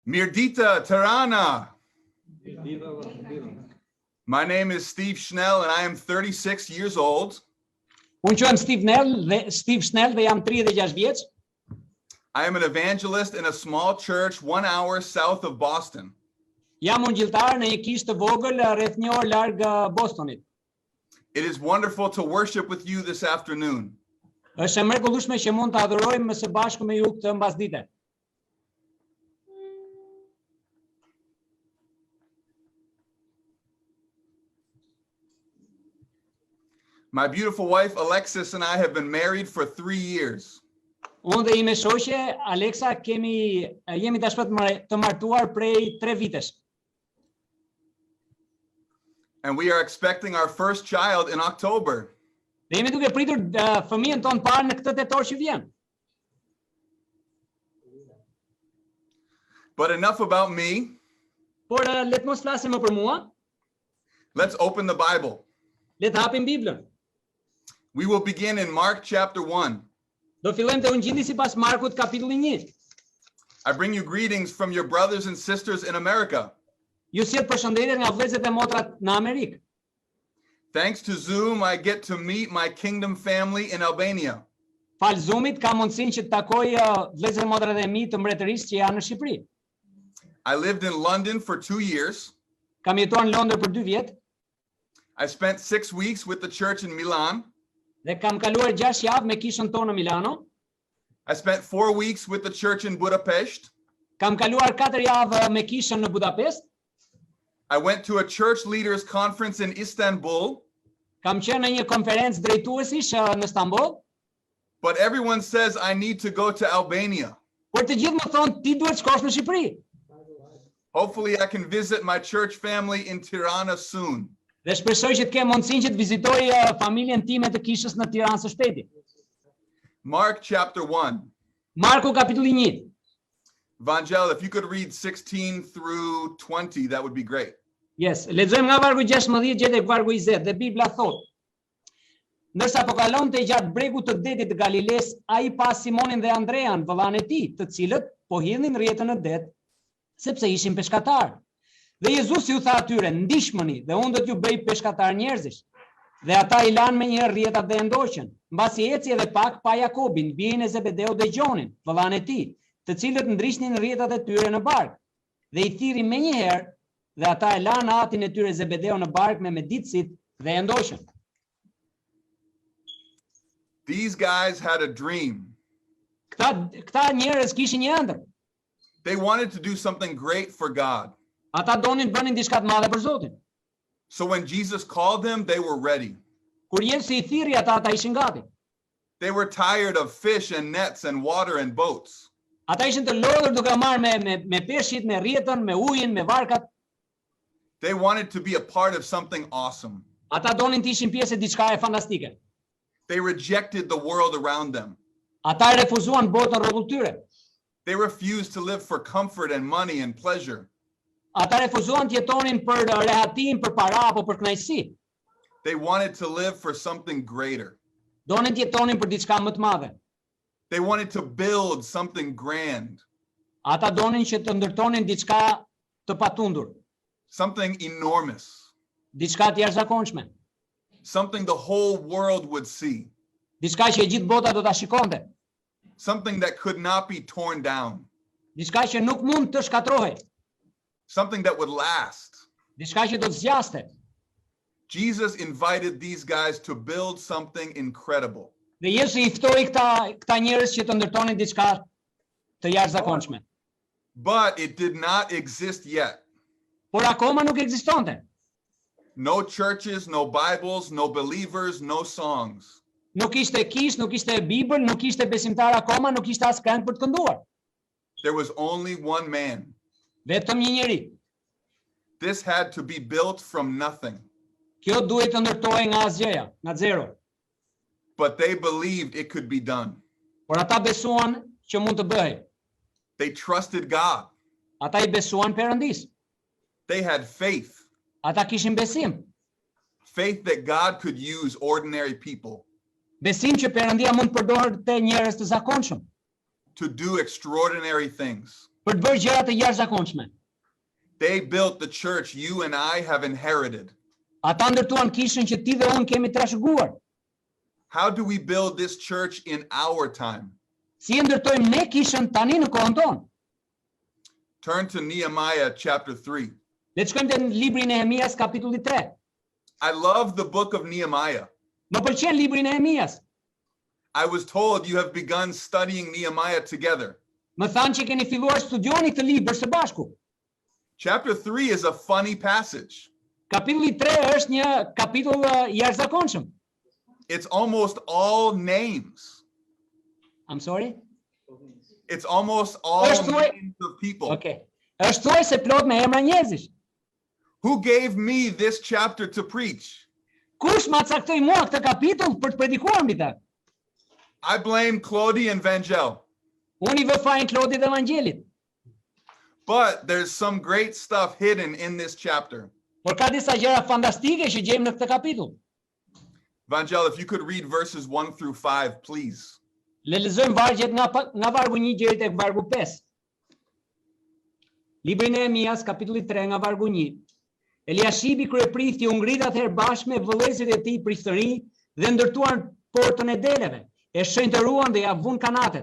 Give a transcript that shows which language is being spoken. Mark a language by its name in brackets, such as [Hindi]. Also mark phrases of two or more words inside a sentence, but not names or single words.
[Albanian] Mirdita Tirana. [English] My name is Steve Schnell and I am 36 years old. [Albanian] Unë quhem Steve Schnell dhe jam 36 vjeç. [English] I am an evangelist in a small church 1 hour south of Boston. [Albanian] Jam ungjilltar në një kishë të vogël rreth 1 orë larg Bostonit. [English] It is wonderful to worship with you this afternoon. [Albanian] Është e mrekullueshme që mund të adhurojmë së bashku me ju këtë mbasdite. [English] My beautiful wife Alexis and I have been married for 3 years. [Albanian] Unë dhe ime shoqe Alexa jemi tashmë të martuar prej 3 vitesh. [English] And we are expecting our first child in October. [Albanian] Dhe jemi duke pritur fëmijën tonë parë në këtë tetor që vjen. [English] But enough about me. [Albanian] Por le të mos flasim më për mua. [English] Let's open the Bible. [Albanian] Le të hapim Biblën. [English] We will begin in Mark chapter 1. [Albanian] Do fillojmë te Ungjilli sipas Markut kapitulli 1. [English] I bring you greetings from your brothers and sisters in America. [Albanian] Ju sjell përshëndetje nga vëllezërit e motrat në Amerikë. [English] Thanks to Zoom, I get to meet my kingdom family in Albania. [Albanian] Fal Zoomit kam mundësinë që të takoj vëllezërit e motrat e mi të mbretërisë që janë në Shqipëri. [English] I lived in London for 2 years. [Albanian] Kam jetuar në Londër për 2 vjet. [English] I spent 6 weeks with the church in Milan. [Albanian] Dhe kam kaluar 6 javë me kishën tonë në Milano. [English] I spent 4 weeks with the church in Budapest. [Albanian] Kam kaluar 4 javë me kishën në Budapest. [English] I went to a church leaders conference in Istanbul. [Albanian] Kam qenë në një konferencë drejtuesish në Stamboll. [English] But everyone says I need to go to Albania. [Albanian] Por të gjithë më thonë ti duhet shkosh në Shqipëri. [English] Hopefully I can visit my church family in Tirana soon. [Albanian] Dhe shpresoj që të kem mundësinë që të vizitoj familjen time të kishës në Tiranë së shpejti. [English] Mark chapter 1. [Albanian] Marku kapitulli 1. [English] Vangel, if you could read 16 through 20, that would be great. Yes, [Albanian] lexojmë nga vargu 16 deri tek vargu 20 dhe Bibla thotë: Ndërsa po kalonte gjatë bregut të detit të Galiles, ai pa Simonin dhe Andrean, vëllain e tij, të cilët po hidhin rrjetën në det, sepse ishin peshkatar. Dhe Jezusi u tha atyre: Ndihmoni dhe unë do t'ju bëj peshkatar njerëzish. Dhe ata i lanë menjëherë rrjetat dhe e ndoqën. Mbasi eci edhe pak pa Jakobin, bijin e Zebedeut dhe Gjonin, vëllain e tij, të cilët ndriçnin rrjetat e tyre në bark. Dhe i thirrin menjëherë, dhe ata e lanë atin e tyre Zebedeu në bark me miditësit dhe e ndoqën. [English] These guys had a dream. [Albanian] Këta njerëz kishin një ëndër. [English] They wanted to do something great for God. [Albanian] Ata donin të bënin diçka të madhe për Zotin. [English] So when Jesus called them, they were ready. [Albanian] Kur Jezusi i thirrri ata ishin gati. [English] They were tired of fish and nets and water and boats. [Albanian] Ata ishin të lodhur duke marrë me peshqit, me rrjetën, me ujin, me varkat. [English] They wanted to be a part of something awesome. [Albanian] Ata donin të ishin pjesë e diçka e fantastike. [English] They rejected the world around them. [Albanian] Ata refuzuan botën rrotull tyre. [English] They refused to live for comfort and money and pleasure. [Albanian] Ata refuzuan të jetonin për rehatim, për para apo për kënaqësi. [English] They wanted to live for something greater. [Albanian] Donin të jetonin për diçka më të madhe. [English] They wanted to build something grand. [Albanian] Ata donin që të ndërtonin diçka të patundur. [English] Something enormous. [Albanian] Diçka të jashtëzakonshme. [English] Something the whole world would see. [Albanian] Diçka që e gjithë bota do ta shikonte. [English] Something that could not be torn down. [Albanian] Diçka që nuk mund të shkatrohej. [English] Something that would last. [Albanian] Diçka që do të zgjaste. [English] Jesus invited these guys to build something incredible. [Albanian] Dhe Jezusi i ftoi këta njerëz që të ndërtonin diçka të jashtëzakonshme. [English] But it did not exist yet. [Albanian] Por akoma nuk ekzistonte. [English] No churches, no Bibles, no believers, no songs. [Albanian] Nuk ishte kishë, nuk ishte Bibël, nuk ishte besimtar akoma, nuk ishte as këngë për të kënduar. [English] There was only one man. [Albanian] Vetëm një njeri. [English] This had to be built from nothing. [Albanian] Kjo duhet të ndërtohej nga asgjëja, nga zero. [English] But they believed it could be done. [Albanian] Por ata besuan që mund të bëhej. [English] They trusted God. [Albanian] Ata i besuan Perëndis. [English] They had faith. [Albanian] Ata kishin besim. [English] Faith that God could use ordinary people. [Albanian] Besim që Perëndia mund të përdorte njerëz të zakonshëm. [English] To do extraordinary things. [Albanian] për të bërë gjëra të jashtëzakonshme. [English] They built the church you and I have inherited. [Albanian] Ata ndërtuan kishën që ti dhe unë kemi trashëguar. [English] How do we build this church in our time? [Albanian] Si e ndërtojmë ne kishën tani në kohën tonë? [English] Turn to Nehemiah chapter 3. [Albanian] Le të shkojmë te libri i Nehemias kapitulli 3. [English] I love the book of Nehemiah. [Albanian] Më pëlqen libri i Nehemias. [English] I was told you have begun studying Nehemiah together. [Albanian] Më thanë që keni filluar studioni këtë libër së bashku. [English] Chapter 3 is a funny passage. [Albanian] Kapitulli 3 është një kapitull i jashtëzakonshëm. [English] It's almost all names. I'm sorry? It's almost all names of people. Okay. [Albanian] Është thuaj se plot me emra njerëzish. [English] Who gave me this chapter to preach? [Albanian] Kush ma caktoi mua këtë kapitull për të predikuar mbi ta? [English] I blame Claudie and Vangel. [Albanian] Unë I vë fajin Klodit dhe Evangelit. [English] But there's some great stuff hidden in this chapter. [Albanian] Por ka disa gjëra fantastike që gjejmë në këtë kapitull. [English] Vangel, if you could read verses 1 through 5, please. [Albanian] Le lexojmë vargjet nga vargu 1 deri tek vargu 5. Libri I Nehemias kapitulli 3 nga vargu 1. Eliashibi kryeprifti u ngrit atëherë bashkë me vëllezërit e tij prishtëri dhe ndërtuan portën e deleve, e shenjtëruan dhe ja vun kanatet.